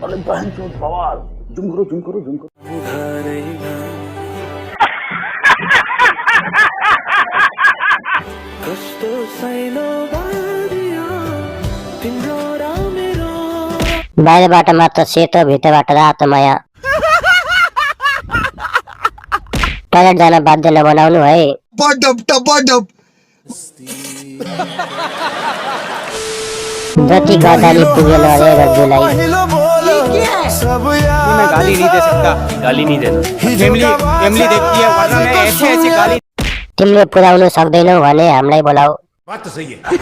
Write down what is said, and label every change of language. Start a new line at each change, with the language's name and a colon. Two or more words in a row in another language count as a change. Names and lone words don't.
Nepali: बाहिरबाट मात्र सेतो भित्रबाट रातो माया। टोयलेट जान बाध्य नबनाउनु है। जति गर्दाली पुगेन रे रज्जुलाई।
Hindi: मैं गाली नहीं दे सकता, गाली नहीं देना। फैमिली देखती है वरना मैं ऐसे गाली।
Nepali: तिमीले पुर्याउन सक्दैनौ भने हामीलाई बोलाऊ।
Hindi: बात तो सही है।